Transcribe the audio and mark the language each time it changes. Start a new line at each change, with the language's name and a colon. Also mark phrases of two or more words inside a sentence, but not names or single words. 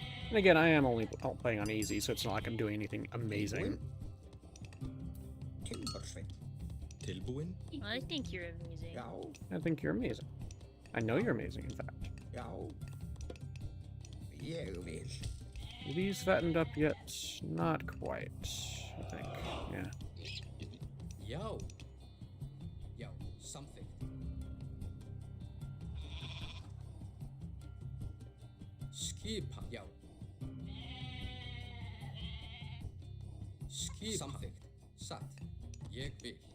English: And again, I am only playing on easy, so it's not like I'm doing anything amazing.
Icelandic: 10%. Tilbúin?
English: Well, I think you're amazing.
Icelandic: Já.
English: I think you're amazing. I know you're amazing, in fact.
Icelandic: Já. Ég vil.
English: These fattened up yet? Not quite, I think. Yeah.
Icelandic: Já. Já, samþykkt. Skipa. Já. Skipa. Samþykkt. Satt. Ég vil.